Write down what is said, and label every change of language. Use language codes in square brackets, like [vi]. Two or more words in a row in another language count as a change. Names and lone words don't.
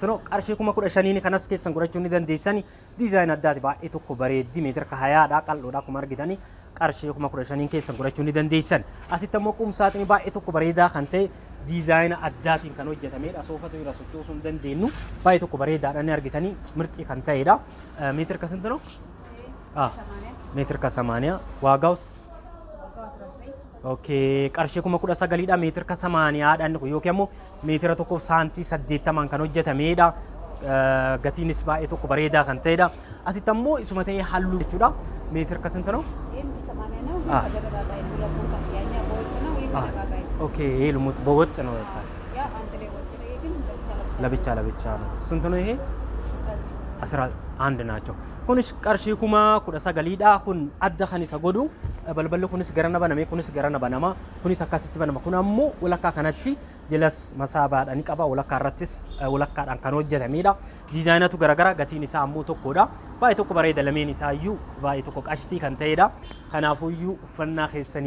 [om] ነው qarshii kuma 15 kanas keessan godhachuu ni dandeessani dizaayina addaati baay'ee tokko bareeddi meetira ka 20 dha qal'oodha kuma argitani qarshii kuma 15 keessan godhachuu ni dandeessan asitti ammoo qumsaaxini baay'ee tokko bareedaa kan ta'e dizaayina addaatiin kan hojjetamedha soofatu irra sochoosuu hin dandeenyu baay'ee tokko bareedaadha ni argitanii mirxii kan ta'edha meetira ka [am] ስንት ነው [om] meetira ka 80 waagaus okay qarshii kuma 19 dha meetira ka 80 dhaan yookiin ammoo meetira tokko saantii 80 kan hojjetamedha gatiinis baay'ee tokko bareedaa kan ta'edha asitti ammoo isuma ta'ee halluu jechuudha meetira ka [am] ስንት ነው [om] okay [am] ልሙት በወጥ ነው ያለው ያ አንተ ላይ ወጥ ነው ግን ለብቻ ነው ስንት ነው ይሄ 11 ናቸው ኩንሽ [om] qarshii kuma 19 dha kun adda kan isa godhu balballi kunis garana baname kunis garana banama kunis akkasitti banama kun ammoo walakkaa kanatti jelas masaabaadhaan qaba walakkaa irrattis walakkaadhaan kan hojjetamedha diizaayinatu garagara gatiin isaa ammoo tokkodha baay'ee tokko bareeda lameen isaa iyyuu baay'ee tokko qashtii kan ta'edha kanaafuu iyyuu uffannaa keessanii